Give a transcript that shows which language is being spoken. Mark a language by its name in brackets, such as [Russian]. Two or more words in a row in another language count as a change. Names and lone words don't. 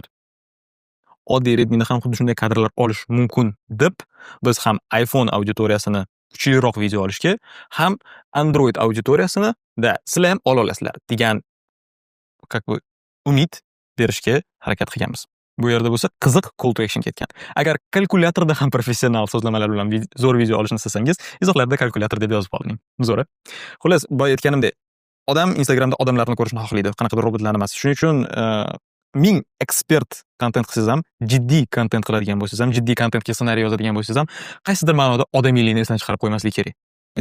[Uzbek] Oddiy Redmi'da ham xuddi shunday kadrlar olish mumkin deb biz ham iPhone auditoriyasini kuchliroq video olishga, ham Android auditoriyasini sizlar ham ola olasizlar degan umid berishga harakat qilganmiz. Bu yerda bo'lsa qiziq [English] call to action [Uzbek] ketgan. Agar kalkulyatorda ham professional so'zlamalar bilan zo'r video olishni istasangiz, izohlarda kalkulyator deb yozib oling. Zo'ra. Xullas, boya aytganimdek, odam Instagramda odamlarni ko'rishni xohlaydi, qanaqadir robotlarni emas. Shuning uchun 1000 ekspert kontent qilsangiz ham, jiddiy kontent qiladigan bo'lsangiz ham, jiddiy kontentga ssenariy yozadigan bo'lsangiz ham, qaysidir ma'noda odamiylikni esdan chiqarib qo'ymaslik kerak.